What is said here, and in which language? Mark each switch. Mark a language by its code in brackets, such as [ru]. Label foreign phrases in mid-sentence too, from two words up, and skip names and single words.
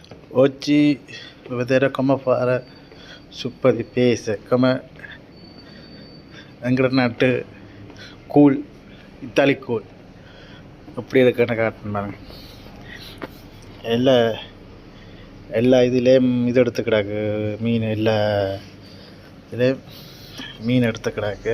[it] Oggi vedere come fare zuppa di pesce, come [ta] எங்கட நாட்டு கூழ், இத்தாலி கூழ் எப்படி இருக்குன்னு காட்டினாங்க. எல்லா இதுலேயும் இது எடுத்துக்கிடாக்கு மீன், எல்லா இதுலேயும் மீன் எடுத்துக்கிடாக்கு.